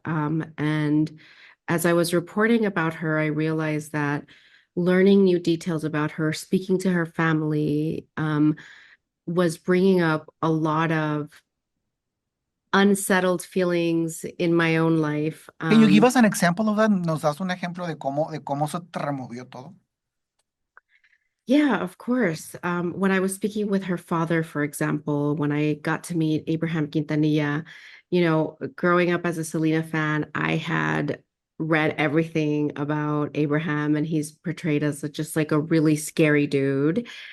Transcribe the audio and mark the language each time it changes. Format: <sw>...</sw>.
<en>And as I was reporting about her, I realized that learning new details about her, speaking to her family, was bringing up a lot of unsettled feelings in my own life. Can you give us an example of that?</en> <es>¿Nos das un ejemplo de cómo se te removió todo?</es> <en>Yeah, of course. When I was speaking with her father, for example, when I got to meet Abraham Quintanilla, growing up as a Selena fan, I had read everything about Abraham, and he's portrayed as just like a really scary dude.</en>